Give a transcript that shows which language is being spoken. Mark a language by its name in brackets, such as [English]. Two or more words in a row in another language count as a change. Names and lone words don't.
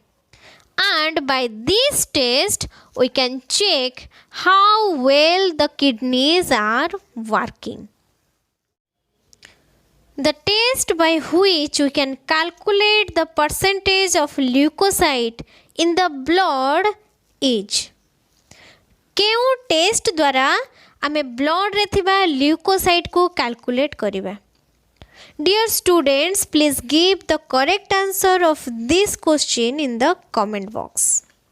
[English] And by this test, we can check how well the kidneys are working. The test by which we can calculate the percentage of leukocyte in the blood is [Odia] କେଉଁ ଟେଷ୍ଟ ଦ୍ୱାରା ଆମେ ବ୍ଲଡ ରେ ଥିବା ଲ୍ୟୁକୋସାଇଟ କୁ କାଲକୁଲେଟ କରିବା. [English] Dear students, please give the correct answer of this question in the comment box.